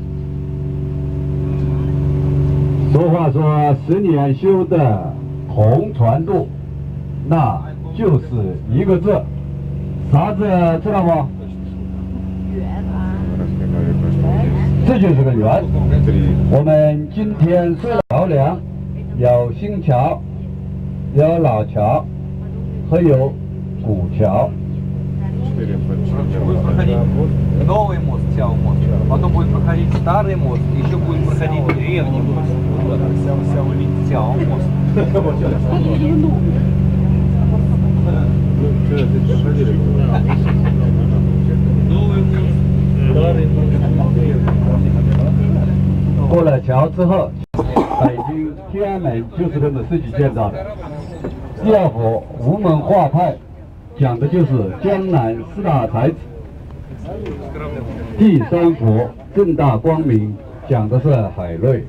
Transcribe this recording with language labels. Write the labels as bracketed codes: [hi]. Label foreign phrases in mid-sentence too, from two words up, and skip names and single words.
[zh] 俗话说10年修得同船渡，那就是一个字，啥字知道吗？这就是个缘。我们今天虽然桥梁有新桥，有老桥，还有古桥。 [ru] Будет проходить новый мост, мост, потом будет проходить старый мост, еще будет проходить древний мост. Сяо мост. Новый мост, старый мост. [zh] 过了桥之后，北京天安门就是这么设计建造的。第2幅吴门画派讲的就是江南4大才子。第3幅正大光明讲的是海瑞。